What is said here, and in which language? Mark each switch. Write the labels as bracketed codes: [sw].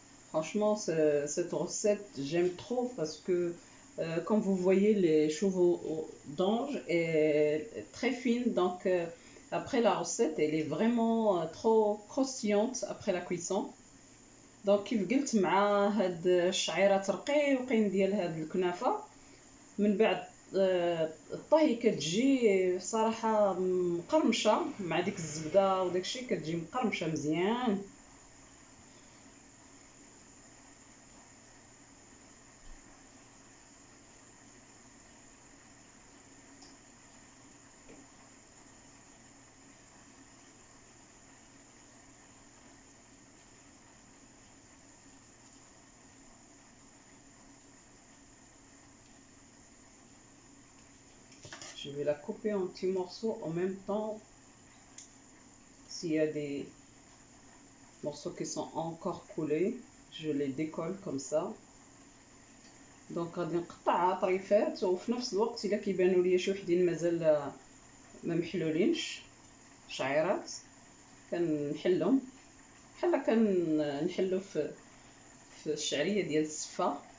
[fr] Franchement, cette recette, j'aime trop parce que, comme vous voyez, les cheveux d'ange est très fine. Donc, après la recette, elle est vraiment trop croustillante après la cuisson. [ar] Donc, كيف قلت مع هاد الشعيرات رقيقين ديال هاد الكنافة، من بعد الطهي كتجي صراحة مقرمشة مع ديك الزبدة وداكشي، كتجي مقرمشة مزيان. [fr] Je vais la couper en petits morceaux en même temps. S'il y a des morceaux qui sont encore coulés, je les décolle comme ça. [ar] دونك غادي نقطعها طريفات، وفي نفس الوقت الا كيبانوا ليا شي وحدين مازال ما محلولينش شعيرات كنحلهم بحال كنحلو في الشعريه ديال السفه.